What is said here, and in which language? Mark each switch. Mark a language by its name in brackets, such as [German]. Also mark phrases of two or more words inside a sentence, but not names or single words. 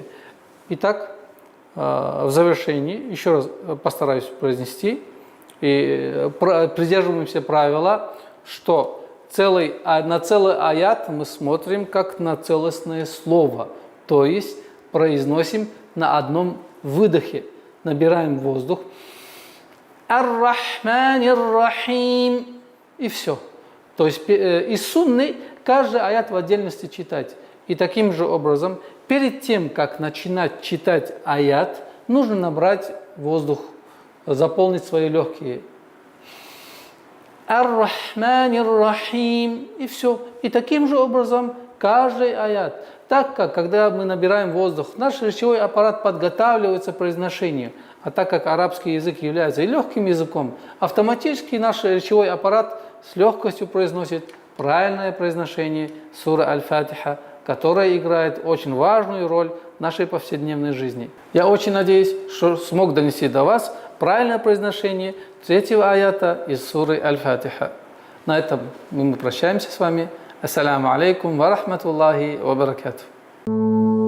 [Russian] Итак, в завершении еще раз постараюсь произнести и придерживаемся правила, что на целый аят мы смотрим как на целостное слово, то есть произносим на одном выдохе, набираем воздух. [Arabic] الرحمن الرحيم [Russian] и все. То есть из сунны каждый аят в отдельности читать. И таким же образом, перед тем, как начинать читать аят, нужно набрать воздух, заполнить свои легкие. [Arabic] الرحمن الرحيم. [Russian] И все. И таким же образом каждый аят. Так как, когда мы набираем воздух, наш речевой аппарат подготавливается к произношению. А так как арабский язык является легким языком, автоматически наш речевой аппарат с легкостью произносит правильное произношение суры Аль-Фатиха, которая играет очень важную роль в нашей повседневной жизни. Я очень надеюсь, что смог донести до вас правильное произношение третьего аята из суры Аль-Фатиха. На этом мы прощаемся с вами. [Arabic] السلام عليكم ورحمة الله وبركاته.